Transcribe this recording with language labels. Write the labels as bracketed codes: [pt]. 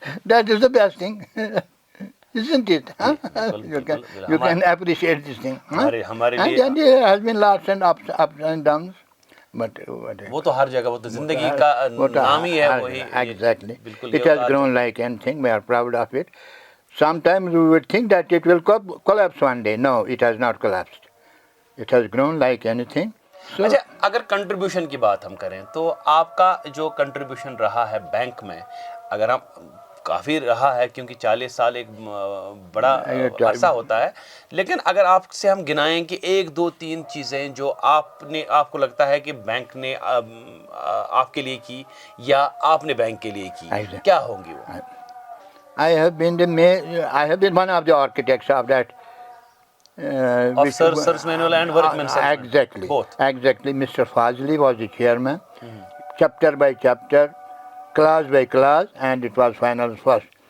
[en] That is the best thing, isn't it? Huh? You can appreciate this thing. Huh? [ur] ہمارے [en] And [ur] لیے [en] there has been lots and ups and downs. But [ur] وہ تو ہر جگہ، وہ تو زندگی کا نام ہی ہے وہی. [en] exactly. [ur] بالکل [en] It has grown like anything. We are proud of it. Sometimes we would think that it will collapse one day. No, it has not collapsed. It has grown like anything. So, [ur] اچھا، اگر contribution کی بات ہم کریں تو آپ کا جو کنٹریبیوشن رہا ہے بینک میں، اگر ہم کافی رہا ہے کیونکہ 40 سال ایک بڑا عرصہ ہوتا ہے، لیکن اگر آپ سے ہم گنائیں کہ 1 2 3 چیزیں جو آپ کو لگتا ہے کہ بینک نے آپ کے لیے کی یا آپ نے بینک کے لیے کی، کیا ہوں گی وہ؟ [en] I have been one of the architects of that. Of Sirs Manual and Workman Settlement. Exactly. Both. Exactly. Mr. Fazli was the chairman, chapter by chapter, clause by clause, and it was final first.